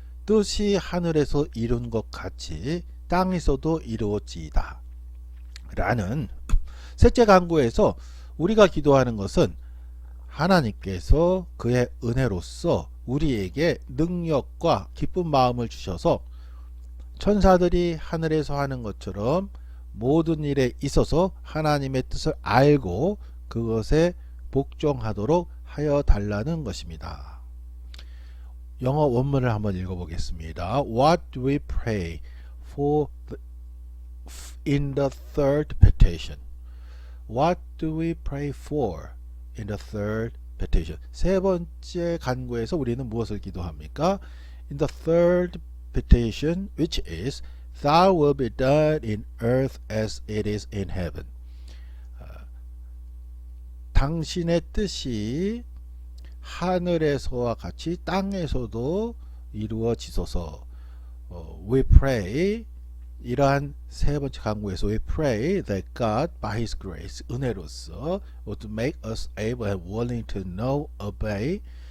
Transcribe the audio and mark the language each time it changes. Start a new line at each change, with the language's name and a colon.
Korean: 뜻이 하늘에서 이룬 것 같이 땅에서도 이루어지이다 라는 셋째 강구에서 우리가 기도하는 것은 하나님께서 그의 은혜로서 우리에게 능력과 기쁜 마음을 주셔서 천사들이 하늘에서 하는 것처럼 모든 일에 있어서 하나님의 뜻을 알고 그것에 복종하도록 하여 달라는 것입니다. 영어 원문을 한번 읽어보겠습니다.
English: What do we pray for in the third petition? What do we pray for in the third petition?
Korean: 세 번째 간구에서 우리는 무엇을 기도합니까?
English: In the third petition, which is Thy will be done in earth as it is in heaven.
Korean: 당신의 뜻이 하늘에서와 같이 땅에서도 이루어지소서.
English: We pray,
Korean: 이러한 세 번째 강구에서
English: we pray that God by His grace,
Korean: 은혜로서
English: would make us able and willing to know, obey,